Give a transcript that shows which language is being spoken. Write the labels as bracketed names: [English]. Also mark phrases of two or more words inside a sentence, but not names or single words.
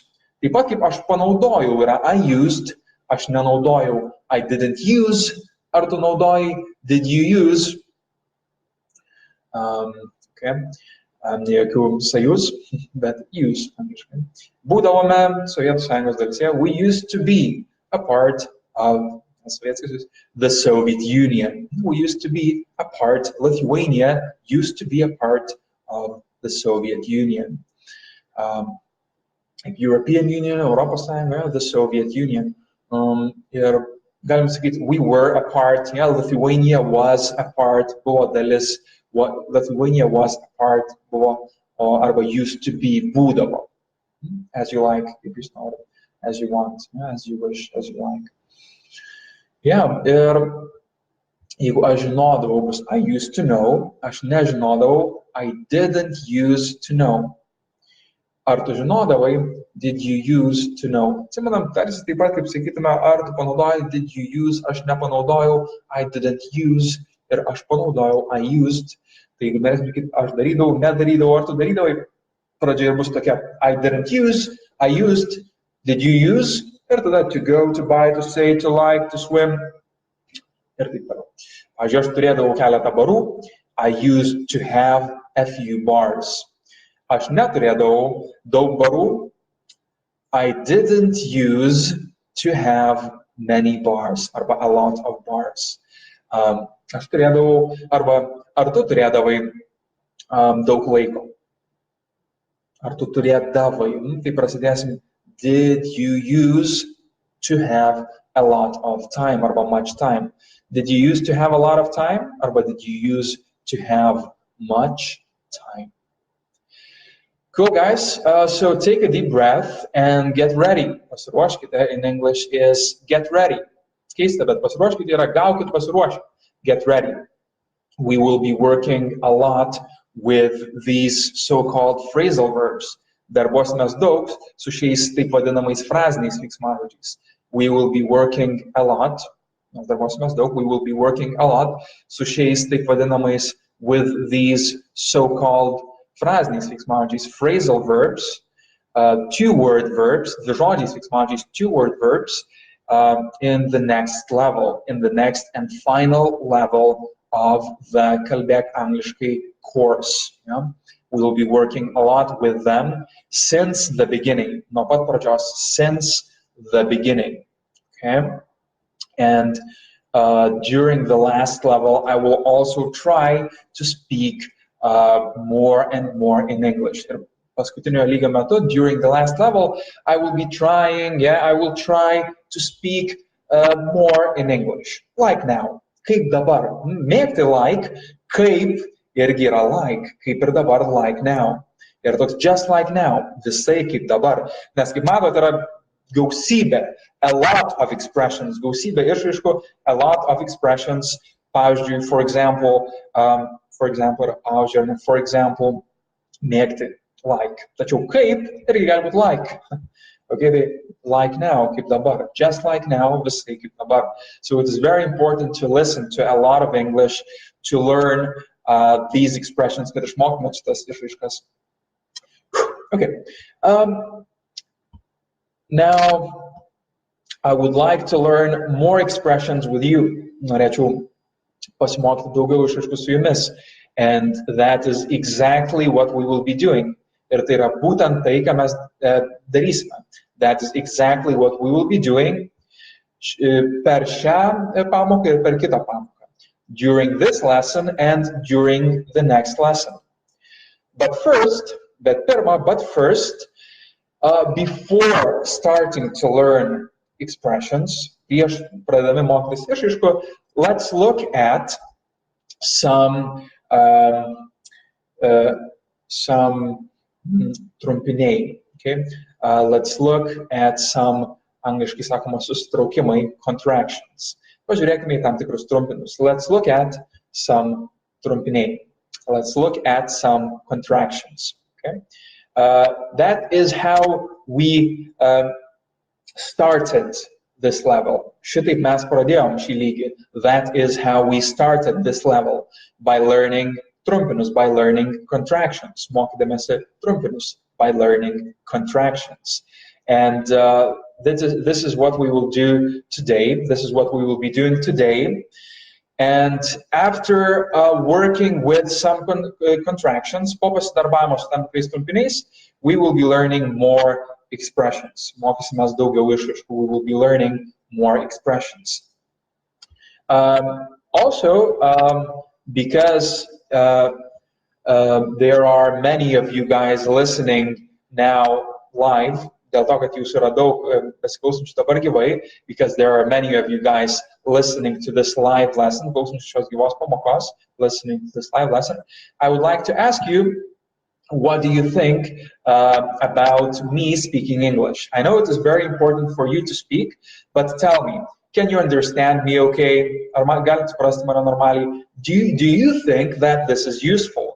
[Lithuanian] Taip pat kaip aš panaudojau yra [English] I used, [Lithuanian] aš nenaudojau. [English] I didn't use, [Lithuanian] ar tu naudojai, [English] did you use? [Lithuanian] Okay. Ne jokių sajus, bet use. Būdavome Sovietų Sąjungos dalyse, [English] we used to be a part of the Soviet Union. We used to be a part, Lithuania used to be a part of the Soviet Union. European Union, [Lithuanian] Europos Sąjunga, [English] the Soviet Union. [Lithuanian] Ir galim sakyti, [English] we were a part, yeah, Lithuania was a part, [Lithuanian] buvo dalis, [English] Lithuania was a part, [Lithuanian] buvo, arba [English] used to be, [Lithuanian] būdavo. [English] As you like, if you start, as you want, yeah, as you wish, as you like. Yeah, [Lithuanian] ir jeigu aš žinodavau, bus [English] I used to know, [Lithuanian] aš nežinodavau, [English] I didn't use to know. [Lithuanian] Ar tu žinodavai, [English] did you use to know? [Lithuanian] Atsimenam, tarsi taip pat, kaip sakytume, ar tu panaudojai, [English] did you use, [Lithuanian] aš nepanaudojau, [English] I didn't use, [Lithuanian] ir aš panaudojau, [English] I used. [Lithuanian] Tai jeigu norėsim sakyti, aš darydavau, nedarydavau, ar tu darydavai, pradžioje bus tokia, [English] I didn't use, I used, did you use? [Lithuanian] Ir tada [English] to go, to buy, to say, to like, to swim. [Lithuanian] Ir taip toliau. Pavyzdžiui, aš turėdavau keletą barų, [English] I used to have a few bars. [Lithuanian] Aš neturėdavau daug barų, [English] I didn't use to have many bars, arba a lot of bars. [Lithuanian] Aš turėdavau, arba ar tu turėdavai daug laiko? Ar tu turėdavai? Tai prasidėsim, [English] did you use to have a lot of time, arba much time. Did you used to have a lot of time, arba did you use to have much time? Cool, guys. So take a deep breath and get ready. Pasiruoškite in English is get ready. Keista, bet pasiruoškite yra gaukit pasiruošę. Get ready. We will be working a lot with these so-called phrasal verbs. [Lithuanian] Darbuosimės daug su šiais taip vadinamais fraziniais veiksmažodžiais. [English] We will be working a lot. [Lithuanian] Darbuosimės daug. [English] We will be working a lot [Lithuanian] su šiais taip vadinamais [English] with these so-called [Lithuanian] fraziniais veiksmažodžiais, [English] phrasal verbs, two-word verbs, [Lithuanian] dvižodžiais veiksmažodžiais, [English] two-word verbs, in the next level, in the next and final level of the Kalbėk Angliškai course. Yeah? We will be working a lot with them since the beginning, [Lithuanian] nuo pat pradžios, [English] since the beginning. Okay? And during the last level, I will also try to speak more and more in English. [Lithuanian] Ir paskutinio lygio metu, [English] during the last level, I will be trying, I will try to speak more in English, like now. [Lithuanian] Kaip dabar. Mėgti like, kaip irgi yra like, kaip ir dabar, [English] like now. [Lithuanian] Ir toks [English] just like now, [Lithuanian] visai kaip dabar. Nes kaip matot, yra gausybė, [English] a lot of expressions, [Lithuanian] gausybė išraiškų, [English] a lot of expressions. [Lithuanian] Pavyzdžiui, [English] for example, [Lithuanian] mėgti, like. Tačiau kaip irgi gali būti like. [English] Okay, tai like now, [Lithuanian] kaip dabar. [English] Just like now, [Lithuanian] visai kaip dabar. [English] So it is very important to listen to a lot of English, to learn these expressions, [Lithuanian] kad išmokime šitas išraiškas. [English] Okay. Now, I would like to learn more expressions with you. [Lithuanian] Norėčiau pasimokyti daugiau išraiškų su jumis. [English] And that is exactly what we will be doing. [Lithuanian] Ir tai yra būtent tai, ką mes darysime. [English] That is exactly what we will be doing [Lithuanian] per šią pamoką ir per kitą pamoką. [English] During this lesson and during the next lesson. But first, before starting to learn expressions, [Lithuanian] prieš pradedami mokytis išraiškų, [English] let's look at some trumpiniai. Okay? Let's look at some, [Lithuanian] angliškai sakoma, susitraukimai, contractions. Pažiūrėkime į tam tikrus trumpinius. [English] Let's look at some trumpiniai. Let's look at some contractions. Okay? That is how we started this level. [Lithuanian] Šitaip mes pradėjom šį lygį. [English] That is how we started this level, by learning trumpinus, by learning contractions. [Lithuanian] Mokydamėsi trumpinus, [English] by learning contractions. And this is what we will do today. This is what we will be doing today. And after working with some contractions, [Lithuanian] po pasidarbavimo su tam tikrais trumpiniais, [English] we will be learning more expressions. [Lithuanian] Mokysimės daugiau išraiškų. [English] We will be learning more expressions. Also, because there are many of you guys listening now live, [Lithuanian] dėl to, kad jūsų yra daug besiklausančių dabar gyvai, [English] because there are many of you guys listening to this live lesson, [Lithuanian] klausančių šios gyvos pamokos, [English] listening to this live lesson, I would like to ask you, what do you think about me speaking English? I know it is very important for you to speak, but tell me, can you understand me okay? [Lithuanian] Ar man galite suprasti mane normaliai? [English] Do you think that this is useful?